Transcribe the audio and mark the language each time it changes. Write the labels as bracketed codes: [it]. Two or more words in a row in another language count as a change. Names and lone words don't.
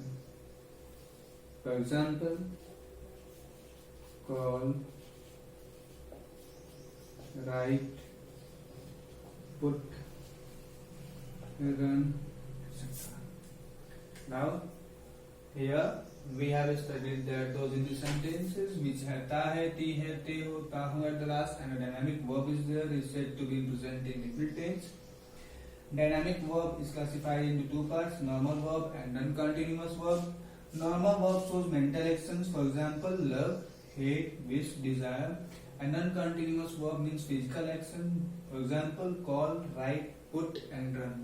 [en] For example, call, write, put, run, etc. Now, here we have studied that those Hindi sentences which have [hi] ता है, ती है, ते हो, ता हो [en] at the last, and a dynamic verb is there, is said to be present in indefinite tense. Dynamic verb is classified into two parts, normal verb and non-continuous verb. Normal verb shows mental actions, for example, love, hate, wish, desire. And non-continuous verb means physical action, for example, call, write, put, and run.